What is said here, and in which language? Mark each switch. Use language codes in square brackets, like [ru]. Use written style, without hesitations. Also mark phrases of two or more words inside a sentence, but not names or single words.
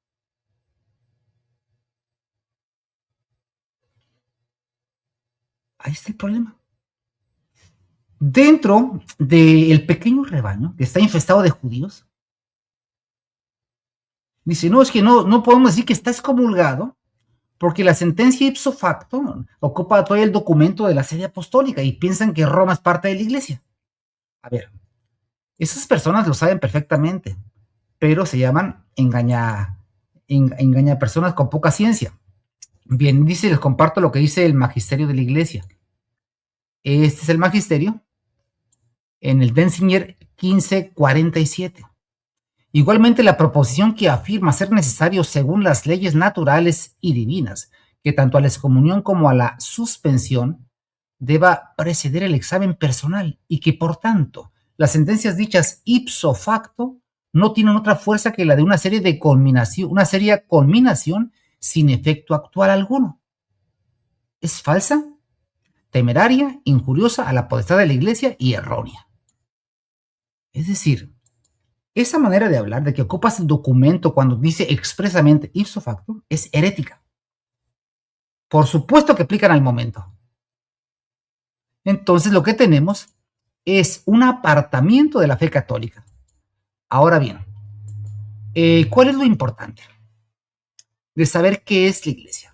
[es] Ahí está el problema. Dentro del pequeño rebaño que está infestado de judíos, dice, no, es que no podemos decir que está excomulgado, porque la sentencia [la] ipso facto [es] ocupa todavía el documento de la sede apostólica y piensan que Roma es parte de la iglesia. A ver, esas personas lo saben perfectamente, pero se llaman engaña personas con poca ciencia. Bien, les comparto lo que dice el magisterio de la iglesia. Este es el magisterio en el Denzinger 1547. Igualmente, la proposición que afirma ser necesario, según las leyes naturales y divinas, que tanto a la excomunión como a la suspensión deba preceder el examen personal y que, por tanto, las sentencias dichas [la] ipso facto [es] no tienen otra fuerza que la de una seria conminación sin efecto actual alguno. Es falsa, temeraria, injuriosa a la potestad de la Iglesia y errónea. Es decir, esa manera de hablar, de que ocupas el documento cuando dice expresamente [la] ipso facto, [es] es herética. Por supuesto que aplican al momento. Entonces lo que tenemos es un apartamiento de la fe católica. Ahora bien, ¿cuál es lo importante de saber qué es la iglesia?